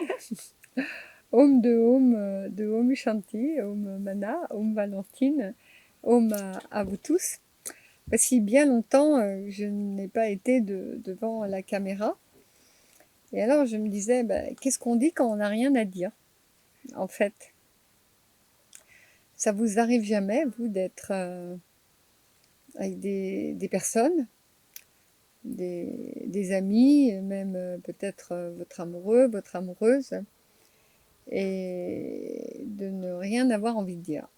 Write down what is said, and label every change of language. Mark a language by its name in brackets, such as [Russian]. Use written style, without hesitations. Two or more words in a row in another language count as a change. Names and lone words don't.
[French] de Om Shanti, Om Mana, Om Valentine, Om à vous tous. Voici bien longtemps, je n'ai pas été devant la caméra. Et alors, je me disais, qu'est-ce qu'on dit quand on n'a rien à dire, en fait? Ça vous arrive jamais, vous, d'être avec des personnes, des amis, même peut-être votre amoureux, votre amoureuse, et de ne rien avoir envie de dire.